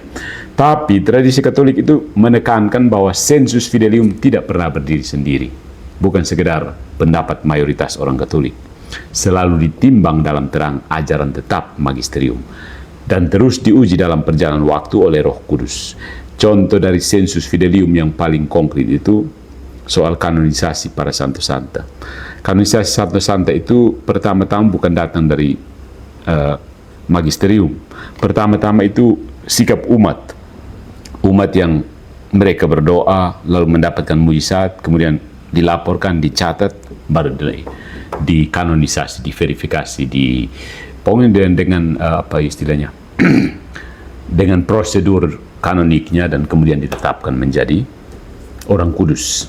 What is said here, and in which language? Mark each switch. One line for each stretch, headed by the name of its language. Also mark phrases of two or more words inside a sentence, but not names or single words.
Indonesian: Tapi tradisi Katolik itu menekankan bahwa
Latin: sensus fidelium
Indonesian: tidak pernah berdiri sendiri, bukan sekedar pendapat mayoritas orang Katolik, selalu ditimbang dalam terang ajaran tetap magisterium dan terus diuji dalam perjalanan waktu oleh Roh Kudus. Contoh dari
Latin: sensus fidelium
Indonesian: yang paling konkret itu soal kanonisasi para santo santa. Kanonisasi santo santa itu pertama-tama bukan datang dari magisterium. Pertama-tama itu sikap umat yang mereka berdoa lalu mendapatkan mujizat, kemudian dilaporkan, dicatat, baru dikanonisasi, diverifikasi, pokoknya dengan apa istilahnya, dengan prosedur kanoniknya, dan kemudian ditetapkan menjadi orang kudus.